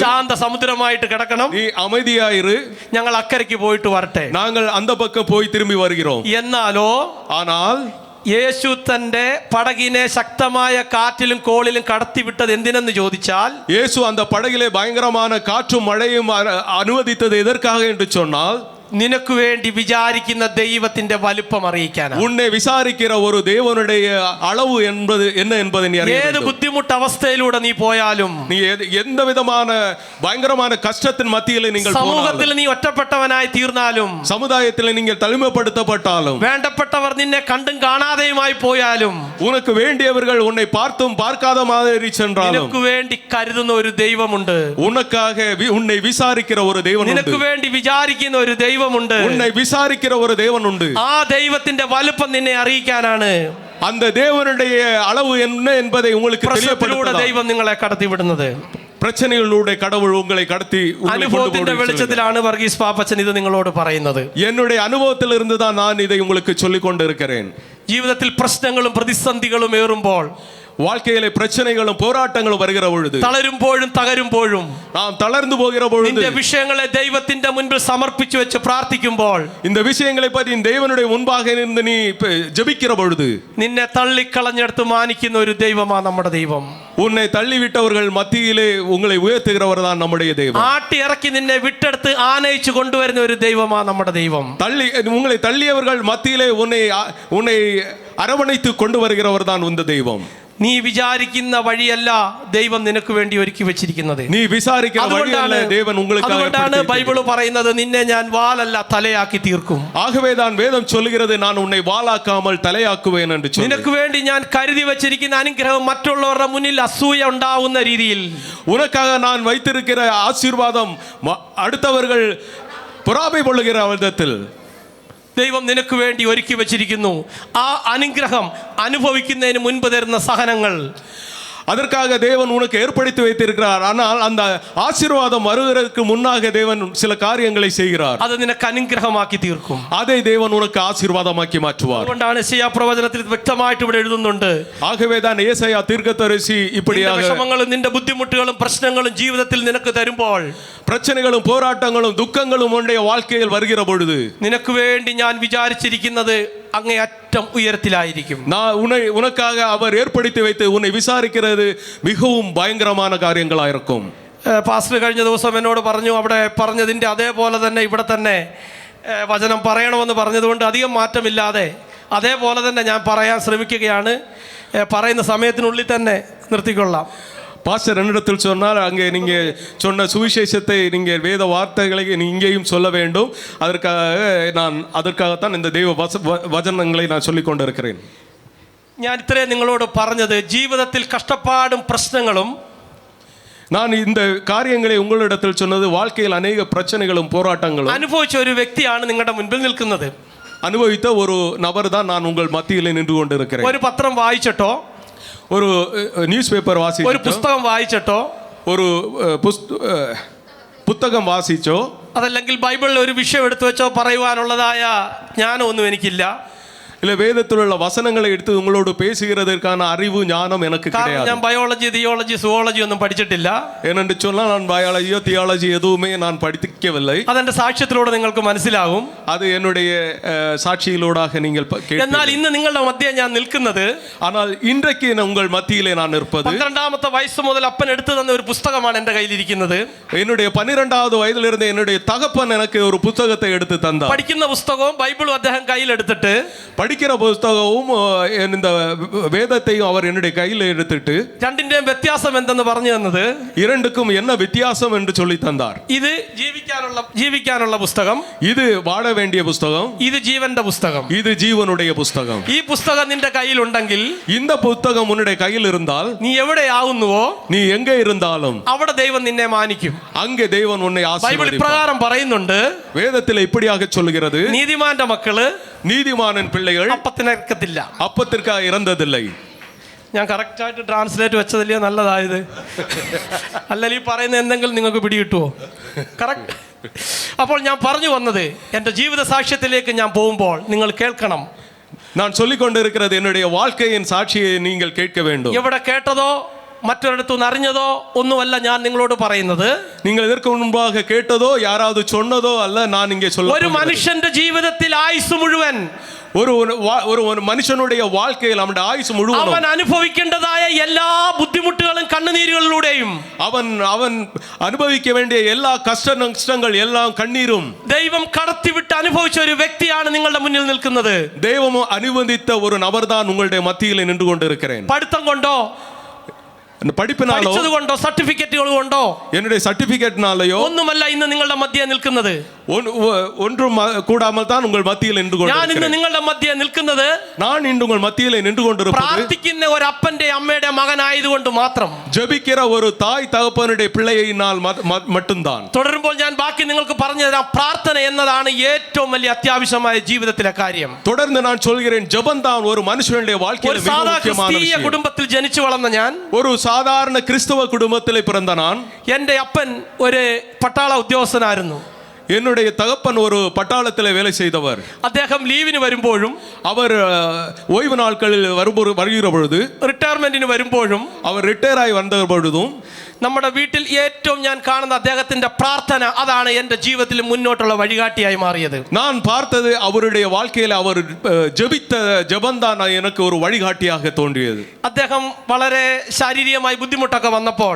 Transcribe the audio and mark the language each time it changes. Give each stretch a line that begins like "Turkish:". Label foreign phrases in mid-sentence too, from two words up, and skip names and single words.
Malayalam: ശാന്ത സമുദ്രമായിട്ട് കിടക്കണം,
Tamil: நீ அமைதியாயிரு,
Malayalam: ഞങ്ങൾ അക്കരയ്ക്ക് പോയിട്ട് വരട്ടെ.
Tamil: நாங்கள் அந்த பக்கம் போய் திரும்பி வருகிறோம்.
Malayalam: എന്നാലോ
Tamil: ஆனால்
Malayalam: യേശു തന്റെ പടകിനെ ശക്തമായ കാറ്റിലും കോളിലും കടത്തിവിട്ടത് എന്തിനെന്ന് ചോദിച്ചാൽ,
Tamil: இயேசு அந்த படகிலே பயங்கரமான காற்றும் மழையும் அனுமதித்தது எதற்காக என்று சொன்னால்,
Malayalam: നിനക്ക് വേണ്ടി വിചാരിക്കുന്ന ദൈവത്തിന്റെ വലുപ്പം അറിയിക്കാനാണ്.
Tamil: உன்னை விசாரிக்கிற ஒரு தேவனுடைய அளவு என்பது என்ன என்பதை நீ அறிய
Malayalam: ഏത്
Tamil: வேண்டும்.
Malayalam: ബുദ്ധിമുട്ട് അവസ്ഥയിലൂടെ നീ പോയാലും,
Tamil: நீ எந்த விதமான பயங்கரமான கஷ்டத்தின் மத்தியில் நீங்கள்
Malayalam: സമൂഹത്തിൽ നീ ഒറ്റപ്പെട്ടവനായി തീർന്നാലും,
Tamil: சமுதாயத்தில் நீங்கள் தனிமைப்படுத்தப்பட்டாலும்,
Malayalam: വേണ്ടപ്പെട്ടവർ നിന്നെ കണ്ടും കാണാതെയുമായി പോയാലും,
Tamil: உனக்கு வேண்டியவர்கள் உன்னை பார்த்தும் பார்க்காத மாதிரி சென்றாலும்,
Malayalam: നിനക്ക് വേണ്ടി കരുതുന്ന ഒരു ദൈവമുണ്ട്.
Tamil: உனக்காக உன்னை விசாரிக்கிற ஒரு தேவன் உண்டு.
Malayalam: നിനക്ക് വേണ്ടി വിചാരിക്കുന്ന ഒരു ദൈവമുണ്ട്.
Tamil: உன்னை விசாரிக்கிற ஒரு தேவன் உண்டு.
Malayalam: ആ ദൈവത്തിന്റെ വലുപ്പം നിന്നെ അറിയിക്കാനാണ്
Tamil: அந்த தேவனுடைய அளவு என்ன என்பதை உங்களுக்கு
Malayalam: പ്രശ്നത്തിലൂടെ ദൈവം നിങ്ങളെ കടത്തിവിടുന്നത്.
Tamil: பிரச்சனைகளிലൂടെ கடவுள் உங்களை கடத்தி
Malayalam: അനുഭവത്തിന്റെ വെളിച്ചത്തിലാണ് വർഗീസ് പാപ്പച്ചൻ ഇത് നിങ്ങളോട് പറയുന്നത്.
Tamil: என்னுடைய அனுபவத்தில் இருந்து தான் நான் இதை உங்களுக்கு சொல்லிக் கொண்டிருக்கிறேன்.
Malayalam: ജീവിതത്തിൽ പ്രശ്നങ്ങളും പ്രതിസന്ധികളും ഏറുമ്പോൾ,
Tamil: வாழ்க்கையிலே பிரச்சனைகளும் போராட்டங்களும் வருகிற பொழுது,
Malayalam: തളരുമ്പോഴും തകരുമ്പോഴും,
Tamil: நாம் தளர்ந்து போகிற பொழுது,
Malayalam: നിന്റെ വിഷയങ്ങളെ ദൈവത്തിന്റെ മുൻപിൽ സമർപ്പിച്ചു വെച്ച് പ്രാർത്ഥിക്കുമ്പോൾ,
Tamil: இந்த விஷயங்களை பற்றி தேவனுடைய முன்பாக இருந்து நீ ஜெபிக்கிற பொழுது,
Malayalam: നിന്നെ തള്ളിക്കളഞ്ഞെടുത്ത് മാനിക്കുന്ന ഒരു ദൈവമാണ് നമ്മുടെ ദൈവം.
Tamil: உன்னை தள்ளிவிட்டவர்கள் மத்தியிலே உங்களை உயர்த்துகிறவர் தான் நம்முடைய தெய்வம்.
Malayalam: ആട്ടി ഇറക്കി നിന്നെ വിട്ടെടുത്ത് ആനയിച്ചു കൊണ്ടുവരുന്ന ഒരു ദൈവമാണ് നമ്മുടെ ദൈവം.
Tamil: உங்களை தள்ளியவர்கள் மத்தியிலே உன்னை அரவணைத்து கொண்டு வருகிறவர் தான் இந்த தெய்வம்.
Malayalam: നീ വിചാരിക്കുന്ന വഴിയല്ല ദൈവം നിനക്ക് വേണ്ടി ഒരുക്കി വെച്ചിരിക്കുന്നത്. നീ വിചാരിക്കുന്ന വഴിയല്ല
Tamil: தேவன் உங்களுக்காக.
Malayalam: അതുകൊണ്ടാണ് ബൈബിൾ പറയുന്നത്, നിന്നെ ഞാൻ വാലല്ല തലയാക്കി തീർക്കും.
Tamil: ஆகவேதான் வேதம் சொல்கிறது, நான் உன்னை வாளாக்காமல் தலையாக்குவேன் என்று சொல்லி.
Malayalam: നിനക്ക് വേണ്ടി ഞാൻ കരുതി വെച്ചിരിക്കുന്ന അനുഗ്രഹം മറ്റുള്ളവരുടെ മുന്നിൽ അസൂയ ഉണ്ടാവുന്ന രീതിയിൽ,
Tamil: உனக்காக நான் வைத்திருக்கிற ஆசீர்வாதம் அடுத்தவர்கள் பொறாமை கொள்ளுகிற விதத்தில்
Malayalam: ദൈവം നിനക്ക് വേണ്ടി ഒരുക്കി വെച്ചിരിക്കുന്നു. ആ അനുഗ്രഹം അനുഭവിക്കുന്നതിന് മുൻപ് തരുന്ന സഹനങ്ങൾ,
Tamil: அதற்காக தேவன் உனக்கு ஏற்படுத்தி வைத்திருக்கிறார். ஆனால் அந்த ஆசீர்வாதம் வருவதற்கு முன்னாக தேவன் சில காரியங்களை செய்கிறார்.
Malayalam: അത് നിനക്ക് അനുഗ്രഹമാക്കി തീർക്കും.
Tamil: அதை தேவன் உனக்கு ஆசீர்வாதமாக்கி மாற்றுவார்.
Malayalam: അതുകൊണ്ടാണ് യെശയ്യാ പ്രവചനത്തിൽ വ്യക്തമായിട്ട് ഇവിടെ എഴുതുന്നുണ്ട്.
Tamil: ஆகவேதான் ஏசாயா தீர்க்கதரிசி இப்படியாக,
Malayalam: വിഷമങ്ങളും നിന്റെ ബുദ്ധിമുട്ടുകളും പ്രശ്നങ്ങളും ജീവിതത്തിൽ നിനക്ക് തരുമ്പോൾ,
Tamil: பிரச்சனைகளும் போராட்டங்களும் துக்கங்களும் உன்னுடைய வாழ்க்கையில் வருகிற பொழுது,
Malayalam: നിനക്ക് വേണ്ടി ഞാൻ വിചാരിച്ചിരിക്കുന്നത് അങ്ങേയറ്റം ഉയരത്തിലായിരിക്കും.
Tamil: உனக்காக அவர் ஏற்படுத்தி வைத்து உன்னை விசாரிக்கிறது மிகவும் பயங்கரமான காரியங்களாயிருக்கும்.
Malayalam: പാസ്റ്റർ കഴിഞ്ഞ ദിവസം എന്നോട് പറഞ്ഞു, അവിടെ പറഞ്ഞതിൻ്റെ അതേപോലെ തന്നെ ഇവിടെ തന്നെ വചനം പറയണമെന്ന് പറഞ്ഞതുകൊണ്ട് അധികം മാറ്റമില്ലാതെ അതേപോലെ തന്നെ ഞാൻ പറയാൻ ശ്രമിക്കുകയാണ്. പറയുന്ന സമയത്തിനുള്ളിൽ തന്നെ നിർത്തിക്കൊള്ളാം.
Tamil: பாஸ்டர் என்னிடத்தில் சொன்னால், அங்கே நீங்கள் சொன்ன சுவிசேஷத்தை நீங்கள் வேத வார்த்தைகளை இங்கேயும் சொல்ல வேண்டும். அதற்காகத்தான் இந்த தெய்வ வசனங்களை நான் சொல்லிக் கொண்டிருக்கிறேன்.
Malayalam: ഞാൻ ഇത്രയും നിങ്ങളോട് പറഞ്ഞത്, ജീവിതത്തിൽ കഷ്ടപ്പാടും പ്രശ്നങ്ങളും,
Tamil: நான் இந்த காரியங்களை உங்களிடத்தில் சொன்னது வாழ்க்கையில் அநேக பிரச்சனைகளும் போராட்டங்களும்
Malayalam: അനുഭവിച്ച ഒരു വ്യക്തിയാണ് നിങ്ങളുടെ മുൻപിൽ നിൽക്കുന്നത്.
Tamil: அனுபவித்த ஒரு நபர் தான் நான் உங்கள் மத்தியில் நின்று கொண்டிருக்கிறேன்.
Malayalam: ഒരു പത്രം വായിച്ചിട്ടോ,
Tamil: ஒரு
English: news paper
Tamil: வாசிச்சோ,
Malayalam: ഒരു പുസ്തകം വായിച്ചിട്ടോ,
Tamil: ஒரு புத்தகம் வாசிச்சோ,
Malayalam: അതല്ലെങ്കിൽ ബൈബിളിൽ ഒരു വിഷയം എടുത്തു വെച്ചോ പറയുവാനുള്ളതായ ജ്ഞാനമൊന്നും എനിക്കില്ല.
Tamil: இல்ல வேதத்தில் உள்ள வசனங்களை எடுத்து உங்களோடு பேசுகிறதற்கான அறிவு ஞானம் எனக்கு கிடையாது.
Malayalam: ഞാൻ
English: biology, theology, zoology
Malayalam: ഒന്നും പഠിച്ചിട്ടില്ല.
Tamil: ஏனென்று சொன்னால் நான் பயாலஜியோ தியாலஜி எதுவுமே நான் படிக்கவில்லை.
Malayalam: അതെന്റെ സാക്ഷ്യത്തിലൂടെ നിങ്ങൾക്ക് മനസ്സിലാകും.
Tamil: அது என்னுடைய சாட்சியிலூடாக நீங்கள்
Malayalam: എന്നാൽ ഇന്ന് നിങ്ങളുടെ മധ്യേ ഞാൻ നിൽക്കുന്നത്,
Tamil: ஆனால் இன்றைக்கு உங்கள் மத்தியிலே நான் இருப்பது,
Malayalam: 12ാമത്തെ വയസ്സ് മുതൽ അപ്പൻ എടുത്തു തന്ന ഒരു പുസ്തകമാണ് എൻ്റെ കയ്യിലിരിക്കുന്നത്.
Tamil: என்னுடைய 12வது வயதிலிருந்து என்னுடைய தகப்பன் எனக்கு ஒரு புத்தகத்தை எடுத்து தந்தார்.
Malayalam: പഠിക്കുന്ന പുസ്തകവും ബൈബിളും അദ്ദേഹം കയ്യിലെടുത്തിട്ട്,
Tamil: படிக்கிற புத்தகமும் இந்த வேதத்தையும் அவர் என்னுடைய கையில் எடுத்துட்டு,
Malayalam: രണ്ടിന്റെയും വ്യത്യാസം എന്തെന്ന് പറഞ്ഞു തന്നത്,
Tamil: இரண்டுக்கும் என்ன வித்தியாசம் என்று சொல்லி தந்தார்.
Malayalam: ഇത് ജീവിക്കാനുള്ള പുസ്തകം,
Tamil: இது வாழ வேண்டிய புத்தகம்,
Malayalam: ഇത് ജീവന്റെ പുസ്തകം,
Tamil: இது ஜீவனுடைய புத்தகம்.
Malayalam: ഈ പുസ്തകം നിന്റെ കയ്യിലുണ്ടെങ്കിൽ,
Tamil: இந்த புத்தகம் உன்னுடைய கையில் இருந்தால்,
Malayalam: നീ എവിടെയാവുന്നുവോ
Tamil: நீ എங்கே இருந்தாலும்
Malayalam: അവിടെ ദൈവം നിന്നെ മാനിക്കും.
Tamil: அங்கே தேவன் உன்னை
Malayalam: ബൈബിൾ
Tamil: ஆசீர்வதிப்பார்.
Malayalam: ഇപ്രകാരം പറയുന്നുണ്ട്,
Tamil: வேதத்தில் இப்படியாக சொல்கிறது,
Malayalam: നീതിമാന്റെ മക്കള്
Tamil: நீதிமானின் பிள்ளைகள்
Malayalam: അപ്പത്തിനക്കത്തില്ല.
Tamil: அப்பத்திற்காக இறந்ததில்லை.
Malayalam: ഞാൻ കറക്റ്റായിട്ട് ട്രാൻസ്ലേറ്റ് വെച്ചതല്ലേ നല്ലതായത്? അല്ലെങ്കിൽ ഈ പറയുന്ന എന്തെങ്കിലും നിങ്ങൾക്ക് പിടികിട്ടുമോ? കറക്റ്റ് അപ്പോൾ ഞാൻ പറഞ്ഞു വന്നത്, എൻ്റെ ജീവിത സാക്ഷ്യത്തിലേക്ക് ഞാൻ പോകുമ്പോൾ നിങ്ങൾ കേൾക്കണം.
Tamil: நான் சொல்லிக் கொண்டிருக்கிறது என்னுடைய வாழ்க்கையின் சாட்சியை நீங்கள் கேட்க வேண்டும்.
Malayalam: എവിടെ കേട്ടതോ മറ്റൊരിടത്തുനിന്ന് അറിഞ്ഞതോ ഒന്നുമല്ല ഞാൻ നിങ്ങളോട് പറയുന്നത്.
Tamil: நீங்கள் இதற்கு முன்பாக கேட்டதோ யாராவது சொன்னதோ அல்ல நான் இங்கே சொல்ல.
Malayalam: ഒരു മനുഷ്യന്റെ ജീവിതത്തിൽ ആയുസ് മുഴുവൻ,
Tamil: ஒரு மனுஷனுடைய வாழ்க்கையில் அவனுடைய ஆயுசு முழுவதும்
Malayalam: അവൻ അനുഭവിക്കേണ്ടതായ എല്ലാ ബുദ്ധിമുട്ടുകളും കണ്ണുനീരുകളിലൂടെയും
Tamil: அவன் அனுபவிக்க வேண்டிய எல்லா கஷ்டங்கள் எல்லாம் கண்ணீரும்
Malayalam: ദൈവം കടത്തിവിട്ട് അനുഭവിച്ച ഒരു വ്യക്തിയാണ് നിങ്ങളുടെ മുന്നിൽ നിൽക്കുന്നത്.
Tamil: தெய்வம் അനുവദിத்த ஒரு நபர்தான் உங்களுடைய மத்தியில் நின்று கொண்டிருக்கிறேன்.
Malayalam: പഠിത്തം കൊണ്ടോ, പഠിപ്പിനാലോ, പഠിച്ചത് കൊണ്ടോ, സർട്ടിഫിക്കറ്റുകൾ കൊണ്ടോ,
Tamil: என்னுடைய சர்டிபிகேட்னாலயோ
Malayalam: ഒന്നുമല്ല ഇന്ന് നിങ്ങളുടെ മധ്യേ നിൽക്കുന്നത്.
Tamil: ஒன்றும் கூடாமல் தான் உங்கள் மத்தியில் நின்று
Malayalam: ഞാൻ ഇന്ന്
Tamil: கொண்டிருக்கிறேன்.
Malayalam: നിങ്ങളുടെ മധ്യേ നിൽക്കുന്നത്
Tamil: நான் இன்று உங்கள் மத்தியில் நின்று கொண்டிருப்பது
Malayalam: പ്രാർത്ഥിക്കുന്ന ഒരു അപ്പന്റെ അമ്മയുടെ മകനായതുകൊണ്ട് മാത്രം,
Tamil: ஜெபிக்கிற ஒரு தாய் தகப்பனுடைய பிள்ளையினால் மட்டும்தான்.
Malayalam: തുടരുമ്പോൾ ഞാൻ ബാക്കി നിങ്ങൾക്ക് പറഞ്ഞു തരാം. പ്രാർത്ഥന എന്നതാണ് ഏറ്റവും വലിയ അത്യാവശ്യമായ ജീവിതത്തിലെ കാര്യം.
Tamil: தொடர்ந்து நான் சொல்கிறேன், ஜெபம் தான் ஒரு மனுஷனுடைய வாழ்க்கையில்
Malayalam: ഒരു
Tamil: மிக
Malayalam: സാധാ
Tamil: முக்கியமான
Malayalam: ക്രിസ്തീയ
Tamil: விஷயம்.
Malayalam: കുടുംബത്തിൽ ജനിച്ചു വളർന്ന ഞാൻ,
Tamil: ஒரு சாதாரண கிறிஸ்தவ குடும்பத்தில் பிறந்த நான்,
Malayalam: എൻ്റെ അപ്പൻ ഒരു പട്ടാള ഉദ്യോഗസ്ഥനായിരുന്നു.
Tamil: என்னுடைய தகப்பன் ஒரு பட்டாளத்தில் வேலை செய்தவர்.
Malayalam: അദ്ദേഹം ലീവിന് വരുമ്പോഴും,
Tamil: அவர் ஓய்வு நாட்களில் வருகிற பொழுது,
Malayalam: റിട്ടയർമെന്റിന് വരുമ്പോഴും,
Tamil: அவர் ரிட்டையர் ஆகி வந்த பொழுதும்
Malayalam: നമ്മുടെ വീട്ടിൽ ഏറ്റവും ഞാൻ കാണുന്ന അദ്ദേഹത്തിന്റെ പ്രാർത്ഥന, അതാണ് എൻ്റെ ജീവിതത്തിൽ മുന്നോട്ടുള്ള വഴികാട്ടിയായി മാറിയത്.
Tamil: நான் பார்த்தது அவருடைய வாழ்க்கையில் அவர் ஜெபித்த ஜெபம்தான் எனக்கு ஒரு வழிகாட்டியாக தோன்றியது.
Malayalam: അദ്ദേഹം വളരെ ശാരീരികമായി ബുദ്ധിമുട്ടൊക്കെ വന്നപ്പോൾ,